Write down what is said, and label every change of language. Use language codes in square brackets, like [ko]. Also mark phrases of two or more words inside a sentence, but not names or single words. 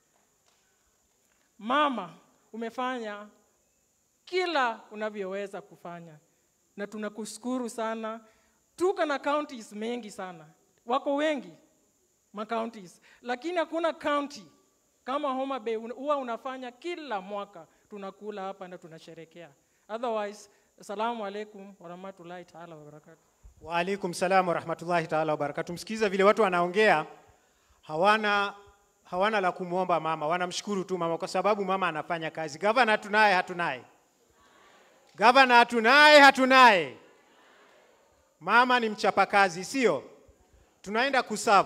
[sw] Mama, umefanya kila unavyoweza kufanya, na tunakushukuru sana. Tuko na counties mengi sana, wako wengi counties, lakini hakuna county kama Homa Bay. Huwa unafanya kila mwaka, tunakula hapa na tunasherekea. Otherwise, [ar] السلام عليكم ورحمة الله تعالى وبركاته. وعليكم السلام ورحمة الله تعالى وبركاته. [sw] Msikiza vile watu wanaongea, hawana la kumuomba mama, wanamshukuru tu mama kwa sababu mama anafanya kazi. Governor tunaye hatunaye? Governor hatunaye? Mama ni mchapakazi, sio? Tunaenda kuserve.